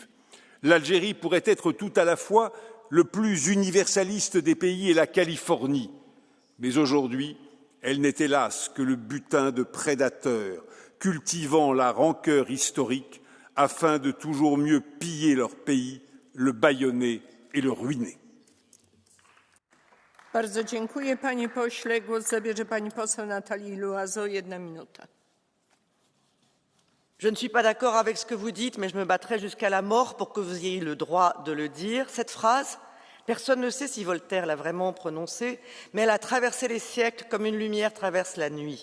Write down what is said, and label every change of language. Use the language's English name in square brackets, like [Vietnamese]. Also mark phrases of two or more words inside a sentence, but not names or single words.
[French] L'Algérie pourrait être tout à la fois le plus universaliste des pays et la Californie, mais aujourd'hui, elle n'est hélas que le butin de prédateurs cultivant la rancœur historique afin de toujours mieux piller leur pays, le bâillonner et le ruiner. [Polish] Bardzo dziękuję, panie pośle. Głos zabierze pani poseł Nathalie Loiseau. 1 minuta. [French] Je ne suis pas d'accord avec ce que vous dites, mais je me battrai jusqu'à la mort pour que vous ayez le droit de le dire. Cette phrase, personne ne sait si Voltaire l'a vraiment prononcée, mais elle a traversé les siècles comme une lumière traverse la nuit.